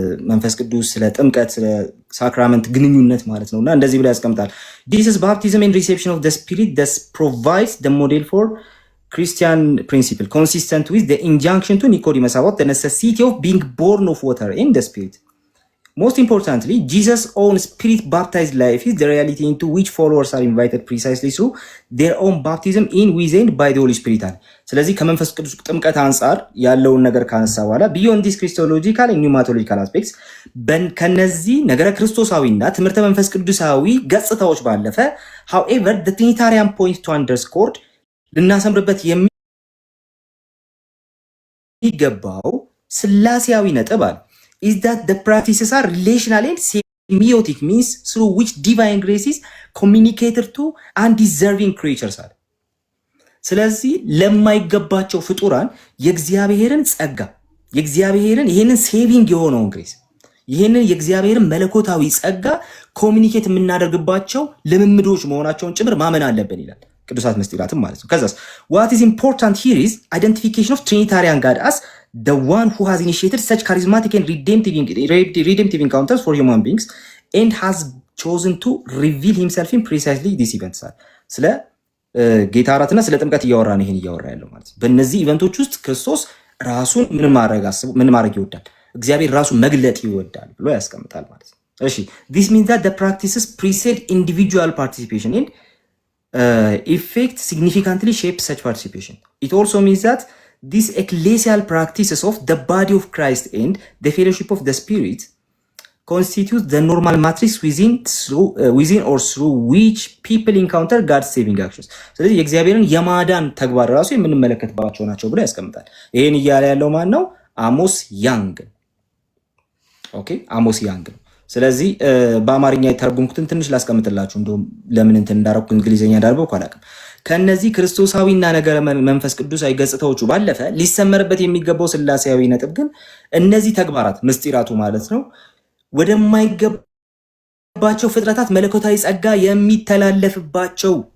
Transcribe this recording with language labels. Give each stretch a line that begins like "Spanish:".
Amharic: መንፈስ ቅዱስ፣ ስለ ጥምቀት፣ ስለ ሳክራመንት ግንኙነት ማለት ነውና እንደዚህ ብሎ ያስቀምጣል።
English: ጂሰስ ባፕቲዝም ኤንድ ሪሴፕሽን ኦፍ ዘ ስፒሪት ዳስ ፕሮቫይድስ ዘ ሞዴል ፎር ክርስቲያን ፕሪንሲፕል ኮንሲስተንት ዊዝ ዘ ኢንጃንክሽን ቱ ኒኮዲመስ አባውት ዘ ኔሴሲቲ ኦፍ ቢንግ ቦርን ኦፍ ዋተር ኤንድ ዘ ስፒሪት። Most importantly, Jesus' own spirit-baptized life is the reality into which followers are invited precisely through their own baptism in with and by the Holy Spirit.
Amharic: ስለዚህ ከመንፈስ ቅዱስ ጥምቀት አንጻር ያለውን ነገር ካነሳ በኋላ
English: beyond these Christological and pneumatological aspects
Amharic: ከነዚህ ነገረ ክርስቶሳዊና ትምህርተ መንፈስ ቅዱሳዊ ገጽታዎች ባለፈ
English: however the Trinitarian point to underscore
Amharic: ልናሰምርበት የሚገባው ስላሴያዊ ነጥብ አለ
English: is that the practices are relational and semiotic means through which divine graces communicated to undeserving creatures are.
Amharic: ስለዚህ ለማይገባቸው ፍጡራን የእግዚአብሔርን ጸጋ የእግዚአብሔርን ይሄንን ሴቪንግ የሆነውን ግሬስ ይሄንን የእግዚአብሔርን መለኮታዊ ጸጋ ኮሚኒኬት የምናደርግባቸው ልምምዶች መሆናቸውን ጭምር ማመን አለብን ይላል። ቅዱሳት ምስጢራትም ማለት ነው። ከዛስ
English: what is important here is identification of Trinitarian God as the one who has initiated such charismatic and redemptive encounters for human beings and has chosen to reveal himself in precisely these events።
Amharic: ስለ ጌታ እራትና ስለ ጥምቀት እያወራ ነው ይሄን እያወራ ያለው ማለት ነው። በእነዚህ ኢቨንቶች ውስጥ ክርስቶስ ራሱን ምን ማድረግ ይወዳል? እግዚአብሔር ራሱ መግለጥ ይወዳል ብሎ ያስቀምጣል ማለት ነው። እሺ
English: this means that the practices precede individual participation and effect significantly shape such participation. It also means that these ecclesial practices of the body of Christ and the fellowship of the Spirit constitute the normal matrix within or through which people encounter God's saving actions.
Amharic: ስለዚህ የእግዚአብሔርን የማዳን ተግባር ራሱ የምንመለከትባቸው ናቸው ብሎ ያስቀምጣል። ይሄን እያለ ያለው ማን ነው? አሞስ ያንግ። ኦኬ አሞስ ያንግ ነው። ስለዚህ በአማርኛ የተረጎምኩትን ትንሽ ላስቀምጥላችሁ። እንደውም ለምን እንትን እንዳረኩ እንግሊዘኛ እንዳርበው አላውቅም። ከነዚህ ክርስቶሳዊና ነገረ መንፈስ ቅዱሳዊ ገጽታዎቹ ባለፈ ሊሰመርበት የሚገባው ስላሴያዊ ነጥብ ግን እነዚህ ተግባራት ምስጢራቱ ማለት ነው ወደማይገባቸው ፍጥረታት መለኮታዊ ጸጋ የሚተላለፍባቸው